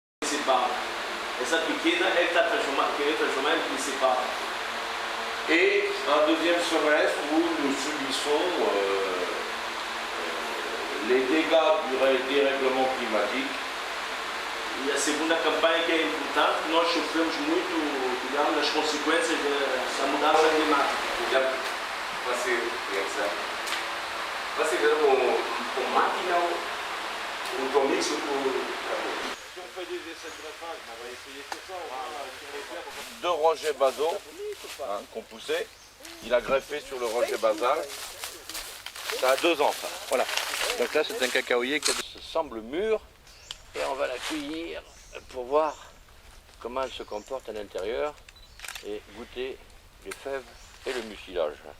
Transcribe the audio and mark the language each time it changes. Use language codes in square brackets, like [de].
[pt] Essa pequena é que está transformada em principal. [fr] Et un deuxième semestre où nous subissons les dégâts du dérèglement climatique. [pt] E a segunda campanha que é importante, nós sofremos muito, digamos, as consequências dessa mudança climática. Você vê com máquina ou com mix [fr] Si on fait des essais de greffage, on va essayer tout ça. Deux rejets basaux qu'on poussait. Il a greffé sur le rejet basal. Ça a 2 ans ça. Voilà. Donc là, c'est un cacaoyer qui semble mûr et on va la cueillir pour voir comment elle se comporte à l'intérieur et goûter les fèves et le mucilage.